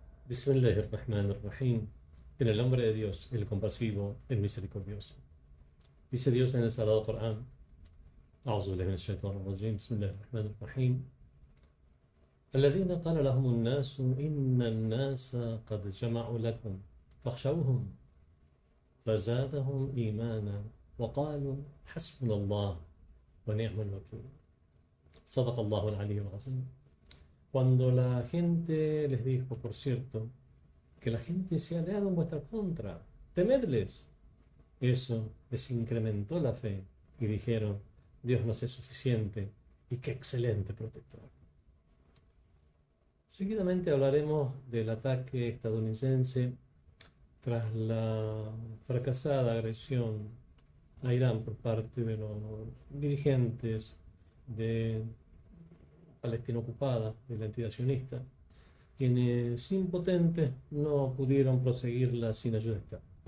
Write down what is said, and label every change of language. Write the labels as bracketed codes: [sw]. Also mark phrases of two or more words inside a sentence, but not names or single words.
[ar] Bismillahirrahmanirrahim. [es] En el nombre de Dios, el compasivo, el misericordioso. Dice Dios en el Sagrado Corán: [ar] أعوذ بالله من الشيطان الرجيم بسم الله الرحمن الرحيم الذين قال لهم الناس إن الناس قد جمعوا لكم فاخشوهم فزادهم إيمانا وقالوا حسبنا الله ونعم الوكيل. صدق الله العلي العظيم. [es] Cuando la gente les dijo, por cierto, que la gente se ha aliado en vuestra contra, temedles. Eso les incrementó la fe y dijeron: Dios nos es suficiente y qué excelente protector. Seguidamente hablaremos del ataque estadounidense tras la fracasada agresión a Irán por parte de los dirigentes de Palestina ocupada, de la entidad sionista, quienes impotentes no pudieron proseguirla sin ayuda externa.